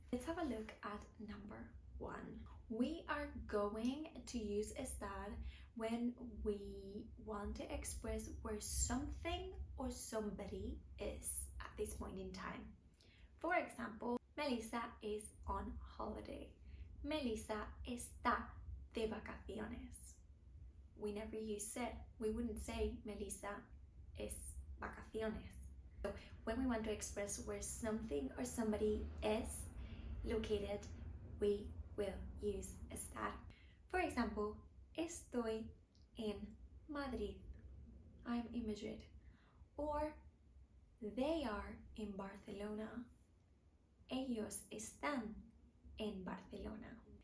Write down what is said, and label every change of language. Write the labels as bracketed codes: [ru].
[en] Let's have a look at number 1. We are going to use estar when we want to express where something or somebody is at this point in time. For example, Melissa is on holiday. [es] Melissa está de vacaciones. [en] We never use ser. We wouldn't say [es] Melissa es vacaciones. [en] So when we want to express where something or somebody is located, we will use estar. For example, [es] estoy en Madrid. [en] I'm in Madrid. Or they are in Barcelona. [es] Ellos están en Barcelona.